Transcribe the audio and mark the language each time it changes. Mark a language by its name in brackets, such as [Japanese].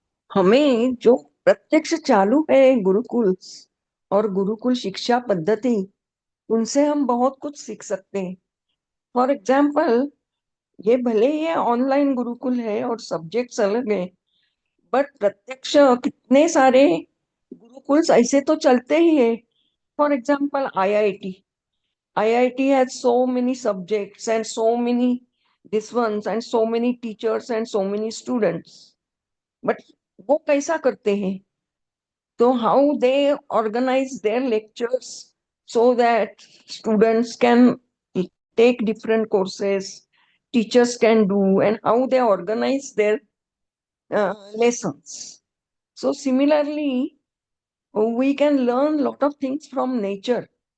[Hindi] हमें जो प्रत्यक्ष चालू है गुरुकुल और गुरुकुल शिक्षा पद्धति, उनसे हम बहुत कुछ सीख सकते हैं। [English] for example, [Hindi] ये भले ही ऑनलाइन गुरुकुल है और सब्जेक्ट्स अलग है, बट प्रत्यक्ष कितने सारे गुरुकुल्स ऐसे तो चलते ही है। [English] For example IIT has so many subjects and so many this ones and so many teachers and so many students. But [Hindi] वो कैसा करते हैं? [English] So how they organize their lectures so that students can take different courses, teachers can do, and how they organize their lessons. So similarly, we can learn a lot of things from nature.